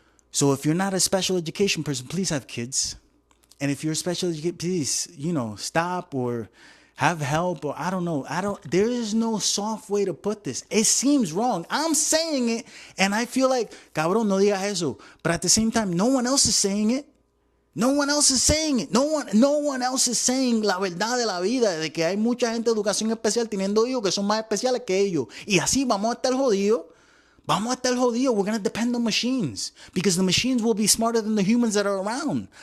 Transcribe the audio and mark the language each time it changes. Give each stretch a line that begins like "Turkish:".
English: So if you're not a special education person, please have kids. And if you're a special education, please, stop or have help or I don't know. There is no soft way to put this. It seems wrong. I'm saying it and I feel like,
Spanish: cabrón, no digas eso.
English: But at the same time, no one else is saying it. No one else is saying
Spanish: it. No one else is saying la verdad de la vida, de que hay mucha gente de educación especial teniendo hijos que son más especiales que ellos. Y así vamos a estar jodidos. Vamos a estar jodidos.
English: We're going to depend on machines. Because the machines will be smarter than the humans that are around.